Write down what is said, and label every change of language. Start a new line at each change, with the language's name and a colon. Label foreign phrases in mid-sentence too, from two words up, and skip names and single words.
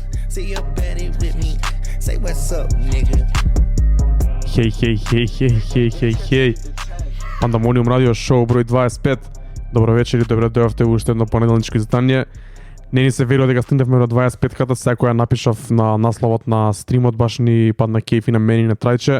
English: See your Betty with me. Say what's up, nigga. Хеј.
Macedonian: Пандамониум радио шоу број 25. Добро вечер и добре дојавте во уште едно понеделничко издание. Не ни се верува дека стигнавме до 25-ката, секоја напишав на насловот на стримот, баш ни падна кејф и на мене и на Трајче.